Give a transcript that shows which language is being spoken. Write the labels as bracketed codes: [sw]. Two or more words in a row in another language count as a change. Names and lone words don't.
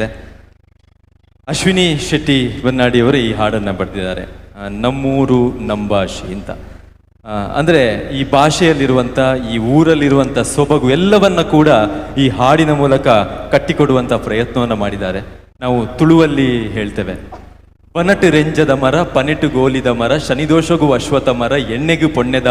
[kn] ಅಶ್ವಿನಿ ಶೆಟ್ಟಿ ಬನ್ನಾಡಿಯವರು ಈ ಹಾಡನ್ನು ಬರೆದಿದ್ದಾರೆ. ನಮ್ಮೂರು ನಂಬಾಷಿ ಅಂತ. ಅಂದರೆ ಈ ಭಾಷೆಯಲ್ಲಿರುವಂಥ, ಈ ಊರಲ್ಲಿರುವಂಥ ಸೊಬಗು ಎಲ್ಲವನ್ನ ಕೂಡ ಈ ಹಾಡಿನ ಮೂಲಕ ಕಟ್ಟಿಕೊಡುವಂಥ ಪ್ರಯತ್ನವನ್ನು ಮಾಡಿದ್ದಾರೆ. ನಾವು ತುಳುವಲ್ಲಿ ಹೇಳ್ತೇವೆ, [tcy] ಪನಟು ರೆಂಜದ ಮರ, ಪನೆಟು ಗೋಲಿದ ಮರ, ಶನಿದೋಷಗೂ ಅಶ್ವಥ ಮರ, ಎಣ್ಣೆಗೂ ಪೊಣ್ಣೆದ